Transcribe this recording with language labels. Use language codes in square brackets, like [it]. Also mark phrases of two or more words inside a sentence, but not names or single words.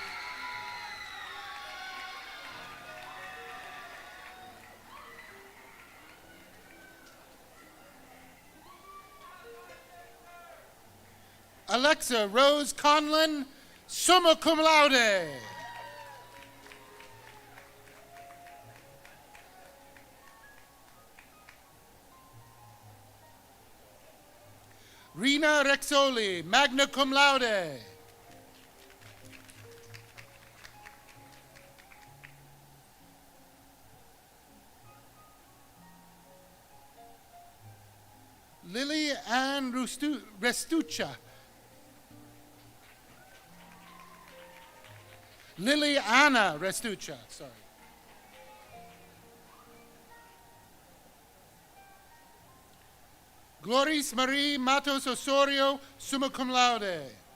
[en] Alexa Rose Conlon, [la] summa cum laude. [en] Rina Rexoli, [la] magna cum laude. [en] Lily Ann Restuccia. Lily Anna Restuccia, sorry. Gloris Marie Matos Osorio, [la] summa cum laude.